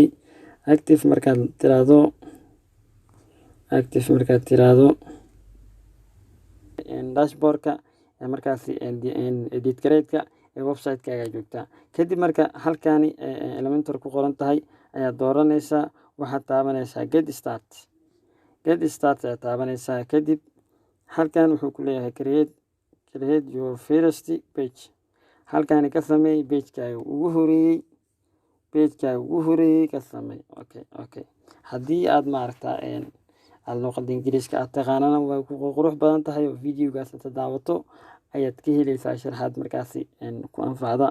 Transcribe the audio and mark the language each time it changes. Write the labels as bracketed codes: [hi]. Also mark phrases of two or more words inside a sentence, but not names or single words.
[so] Active markaad tiraahdo dashboard-ka markaasi edit grade-ka ee website-kaaga joogtaa. Kadib marka halkaani Elementor ku qoran tahay ayaa dooranaysaa. Waxaad taabanaysaa [en] get start [so] ayaa taabanaysaa. Kadib halkan wuxuu ku leeyahay [en] create your first page. [so] Halkaani ka sameey page-kaaga ugu horeeyay ka sameey. Okay. Haddii aad maarta aad luqadda Ingiriiska aad taqaanana way ku qurux badan tahay oo video-gaas aad daawato ayaad ka helaysaa sharaxaad markaasi ku anfacda.